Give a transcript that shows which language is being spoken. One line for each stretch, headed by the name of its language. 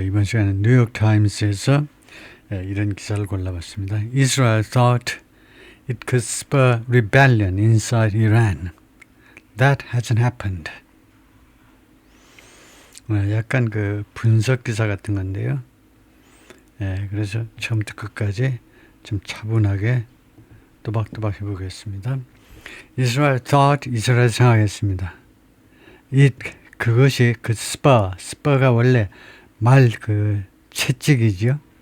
Korean: 이번 시간은 뉴욕타임스에서 이런 기사를 골라봤습니다.
English: Israel thought it could spur rebellion inside Iran. That hasn't happened.
Korean: 약간 그 분석 기사 같은 건데요. 그래서 처음부터 끝까지 좀 차분하게 또박또박 해보겠습니다.
English: Israel thought,
Korean: 이스라엘 생각했습니다. 그것이 그 스퍼가 원래 채찍이죠.